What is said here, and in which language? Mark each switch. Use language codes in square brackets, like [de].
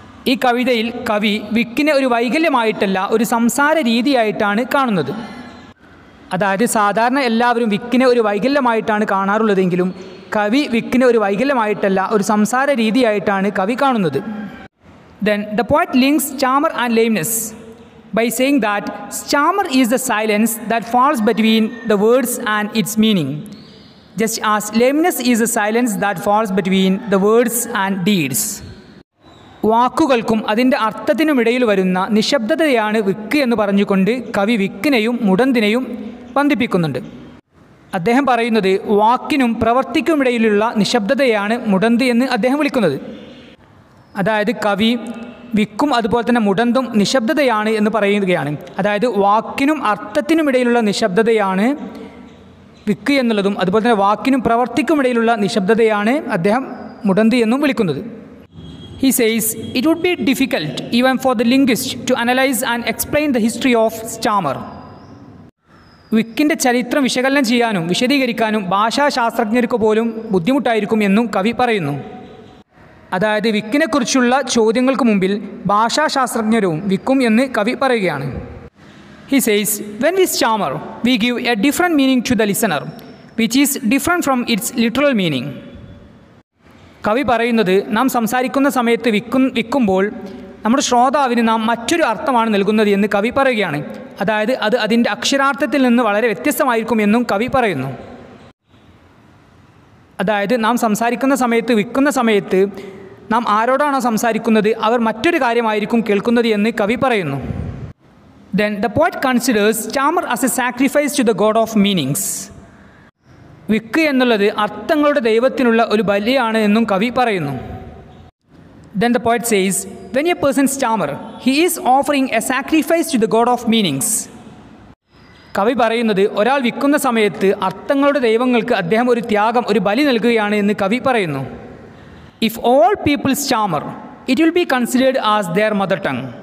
[ml] ഈ കവിതയിൽ കവി വിക്കിനെ ഒരു വൈകല്യമായിട്ടല്ല, ഒരു സംസാര രീതിയായിട്ടാണ് കാണുന്നത്. അതായത് സാധാരണ എല്ലാവരും വിക്കിനെ ഒരു വൈകല്യമായിട്ടാണ് കാണാറുള്ളതെങ്കിലും കവി വിക്കിനെ ഒരു വൈകല്യമായിട്ടല്ല, ഒരു സംസാര രീതിയായിട്ടാണ് കവി കാണുന്നത്. [en] Then the poet links stammer and lameness by saying that stammer is the silence that falls between the words and its meaning, just as lameness is the silence that falls between the words and deeds. [ml] വാക്കുകൾക്കും അതിൻ്റെ അർത്ഥത്തിനുമിടയിൽ വരുന്ന നിശബ്ദതയാണ് വിക്ക് എന്ന് പറഞ്ഞുകൊണ്ട് കവി വിക്കിനെയും മുടന്തിനെയും ബന്ധിപ്പിക്കുന്നുണ്ട്. അദ്ദേഹം പറയുന്നത് വാക്കിനും പ്രവൃത്തിക്കുമിടയിലുള്ള നിശബ്ദതയാണ് മുടന്ത് എന്ന് അദ്ദേഹം വിളിക്കുന്നത്. അതായത് കവി വിക്കും അതുപോലെ തന്നെ മുടന്തും നിശബ്ദതയാണ് എന്ന് പറയുകയാണ്. അതായത് വാക്കിനും അർത്ഥത്തിനും ഇടയിലുള്ള നിശബ്ദതയാണ് വിക്ക് എന്നുള്ളതും അതുപോലെ തന്നെ വാക്കിനും പ്രവർത്തിക്കും ഇടയിലുള്ള നിശബ്ദതയാണ് അദ്ദേഹം മുടന്ത് എന്നും വിളിക്കുന്നത്. [en] He says, it would be difficult even for the linguist to analyze and explain the history of stammer. [ml] വിക്കിൻ്റെ ചരിത്രം വിശകലനം ചെയ്യാനും വിശദീകരിക്കാനും ഭാഷാശാസ്ത്രജ്ഞർക്ക് പോലും ബുദ്ധിമുട്ടായിരിക്കും എന്നും കവി പറയുന്നു. അതായത് വിക്കിനെക്കുറിച്ചുള്ള ചോദ്യങ്ങൾക്ക് മുമ്പിൽ ഭാഷാശാസ്ത്രജ്ഞരും വിക്കും എന്ന് കവി പറയുകയാണ്. [en] He says, when we stammer, we give a different meaning to the listener, which is different from its literal meaning. [ml] കവി പറയുന്നത് നാം സംസാരിക്കുന്ന സമയത്ത് വിക്കുമ്പോൾ നമ്മുടെ ശ്രോതാവിന് നാം മറ്റൊരു അർത്ഥമാണ് നൽകുന്നത് എന്ന് കവി പറയുകയാണ്. അതായത് അത് അതിൻ്റെ അക്ഷരാർത്ഥത്തിൽ നിന്ന് വളരെ വ്യത്യസ്തമായിരിക്കും എന്നും കവി പറയുന്നു. അതായത് നാം സംസാരിക്കുന്ന സമയത്ത് വിക്കുന്ന സമയത്ത് നാം ആരോടാണോ സംസാരിക്കുന്നത് അവർ മറ്റൊരു കാര്യമായിരിക്കും കേൾക്കുന്നത് എന്ന് കവി പറയുന്നു. [en] Then the poet considers stammer as a sacrifice to the god of meanings. [ml] വിക്ക് എന്നുള്ളത് അർത്ഥങ്ങളുടെ ദൈവത്തിനുള്ള ഒരു ബലിയാണ് എന്നും കവി പറയുന്നു. [en] Then the poet says, when a person stammer, he is offering a sacrifice to the god of meanings. [ml] കവി പറയുന്നത് ഒരാൾ വിക്കുന്ന സമയത്ത് അർത്ഥങ്ങളുടെ ദൈവങ്ങൾക്ക് അദ്ദേഹം ഒരു ത്യാഗം, ഒരു ബലി നൽകുകയാണ് എന്ന് കവി പറയുന്നു. [en] If all people stammer, it will be considered as their mother tongue.